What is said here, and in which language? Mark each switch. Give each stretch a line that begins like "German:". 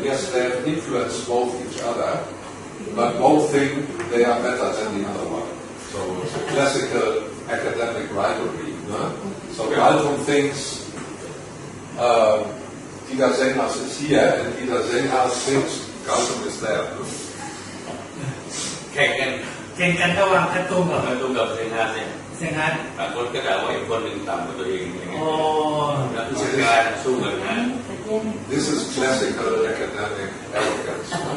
English: Yes, they have influenced both each other, but both think they are better than the other one. So it's a classical academic rivalry. No? So Galton thinks Dieter Senghas is here, and Dieter Senghas thinks Galton is there.
Thai: แข่งกัน ระหว่างการ์ตูนกับ เซนฮัสเนี่ยบางคนก็ด่าว่าอีกคนหนึ่งต่ำกว่าตัวเองอย่างเงี้ยนักวิชาการสู้กันนะ
English: This is classical academic arrogance.